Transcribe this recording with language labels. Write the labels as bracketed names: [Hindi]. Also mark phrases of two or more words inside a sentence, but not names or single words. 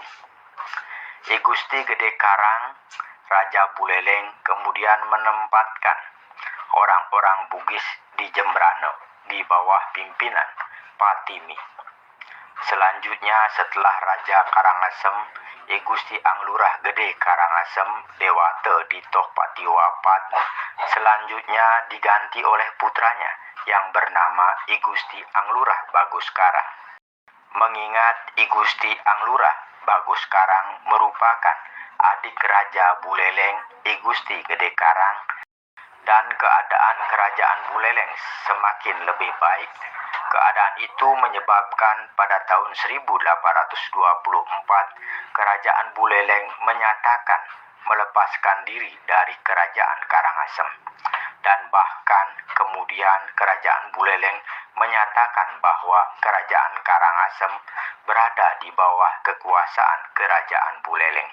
[Indonesian] I Gusti Gede Karang Raja Buleleng kemudian menempatkan orang-orang Bugis di Jembrane di bawah pimpinan Patimi. Selanjutnya setelah Raja Karangasem I Gusti Anglurah Gede Karangasem Dewate di Tohpati wafat, selanjutnya diganti oleh putranya yang bernama I Gusti Anglurah Bagus Karang. Mengingat I Gusti Anglurah Bagus Karang merupakan adik Raja Buleleng I Gusti Gede Karang dan keadaan kerajaan Buleleng semakin lebih baik, keadaan itu menyebabkan pada tahun 1824 kerajaan Buleleng menyatakan melepaskan diri dari kerajaan Karangasem, dan bahkan kemudian kerajaan Buleleng menyatakan bahwa kerajaan Karangasem berada di bawah kekuasaan kerajaan Buleleng.